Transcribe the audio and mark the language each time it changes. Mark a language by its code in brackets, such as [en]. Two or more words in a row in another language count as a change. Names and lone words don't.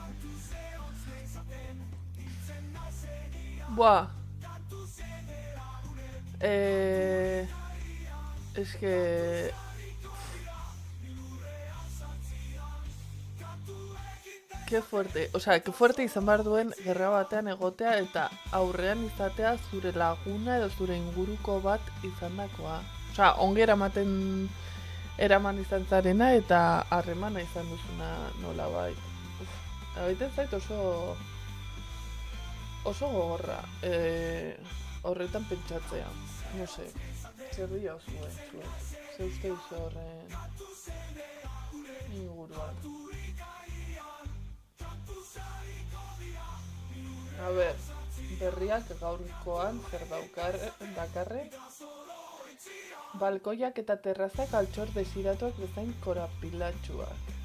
[es] Buah. Es que... Qué fuerte, qué fuerte [eu] izan behar duen gerra batean egotea eta aurrean izatea zure laguna edo zure inguruko bat izandakoa. Ongi eraman izan zarena eta harremana izan duzuna nolabait. Egiten zait oso gogorra horretan pentsatzea. [es] No sé, [eu] zer dira zuen. Ze uste duzu horren inguruan. A ber, berriak gaurkoan zer dakarre. Balkoiak eta terrazak altxor desiratuak bezain korapilatsuak.